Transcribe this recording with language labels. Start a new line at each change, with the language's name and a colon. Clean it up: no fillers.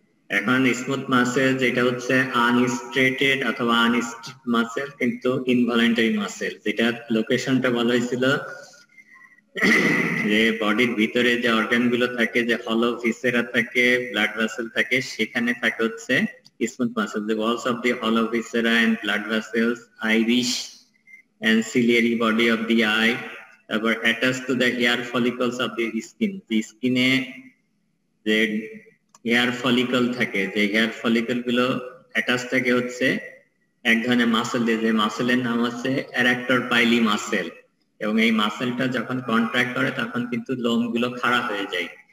Bangla: এখন smooth muscle যেটা হচ্ছে আনস্ট্রেটেড অথবা আনস্টিফ মাসেল কিন্তু ইনভলেন্টারি মাসেল, যেটা লোকেশনটা বলা হয়েছিল যে বডির ভিতরে যে অর্গান গুলো থাকে, যে হলো ভিসেরা থাকে, ব্লাড ভেসেল থাকে, সেখানে থাকে হচ্ছে smooth muscle.
English: The walls of the hollow viscera and blood vessels, iris and ciliary body of the eye,
Bangla: তারপর
English: attached to the hair follicles of the skin।
Bangla: যে স্কিনে যে হেয়ার ফলিকল থাকে, যে হেয়ার ফলিকল গুলো অ্যাটাচ থাকে হচ্ছে এক ধরনের মাসেল দিয়ে, যে মাসেলের নাম হচ্ছে অ্যারাক্টর পাইলি মাসেল। এবং এই মাসেলটা যখন কন্ট্রাক্ট করে তখন কিন্তু লোমগুলো খাড়া হয়ে যায়।